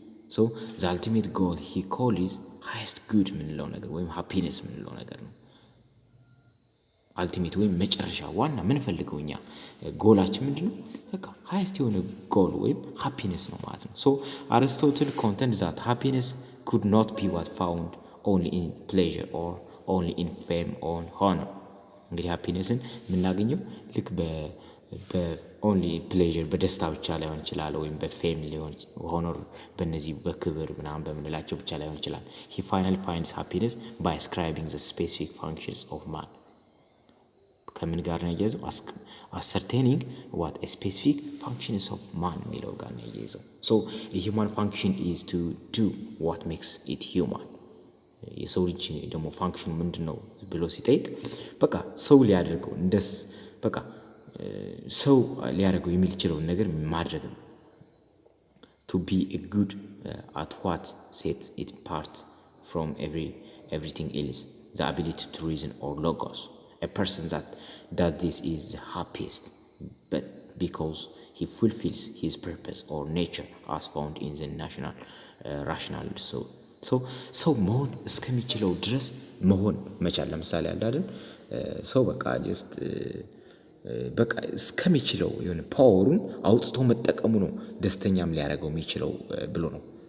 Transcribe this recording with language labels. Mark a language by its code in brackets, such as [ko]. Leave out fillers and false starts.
[en] So the ultimate goal he called is highest good [am] ምንለው ነገር ወይም happiness ምንለው ነገር ነው። አልቲሜት ወይም መጨረሻ ዋና ምን ፈልገው እኛ ጎላችን ምንድነው? በቃ highest የሆነ ጎል ወይም happiness ነው ማለት ነው። [en] So Aristotle contends that happiness could not be what found only in pleasure or only in fame or honor. [am] እንግዲህ happinessን የምናገኘው ልክ በኦንሊ ፕሌዥር በደስታ ብቻ ላይሆን ይችላል ወይም በፌም ሊሆን ሆኖር በእነዚህ በክብር ምናምን በምንላቸው ብቻ ላይሆን ይችላል። [en] He finally finds happiness by ascribing the specific functions of man. [am] ከምን ጋር ነው ያያዘው? [en] ascertaining what a specific functions of man [am] የሚለው ጋር ነው ያያዘው። [en] So a human function is to do what makes it human. [am] የሰው ልጅ ደግሞ ፋንክሽኑ ምንድነው ብሎ ሲጠይቅ በቃ ሰው ሊያደርገው እንደስ በቃ ሰው ሊያደርገው የሚችለው ነገር ማድረግ ነው። [en] to be a good at what sets it apart from everything else, the ability to reason or logos. A person that does this is the happiest. but because he fulfills his purpose or nature as found in the national rational [am] ሰው መሆን እስከሚችለው ድረስ መሆን መቻል። ለምሳሌ አለ አይደል ሰው በቃ ጀስት በቃ እስከሚችለው የሆነ ፓወሩን አውጥቶ መጠቀሙ ነው ደስተኛም ሊያደርገው የሚችለው ብሎ ነው